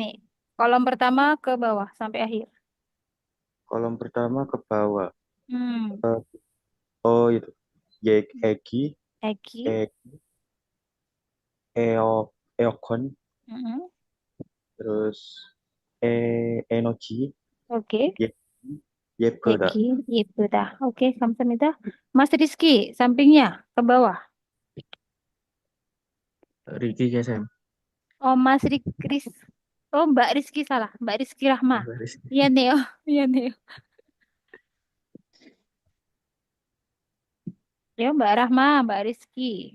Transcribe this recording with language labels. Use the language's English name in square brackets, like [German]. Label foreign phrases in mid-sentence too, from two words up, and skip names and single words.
[Indonesian] Kolom pertama ke bawah sampai akhir. Kolom pertama ke bawah. Hmm. Oh itu. Egi, Egi. Eo, Eokon, Mm-mm. terus 에너지, Oke. [Korean] 예, 예쁘다. [Indonesian] Eki, itu dah. Oke, 감사합니다. Mas Rizky, sampingnya ke bawah. Riki ya Sam. Oh, Mas Rizky. Oh, Mbak Rizky salah. Mbak Rizky Rahma. Baris. Iya, Neo. Iya, Neo. Ya, Mbak Rahma, Mbak Rizky.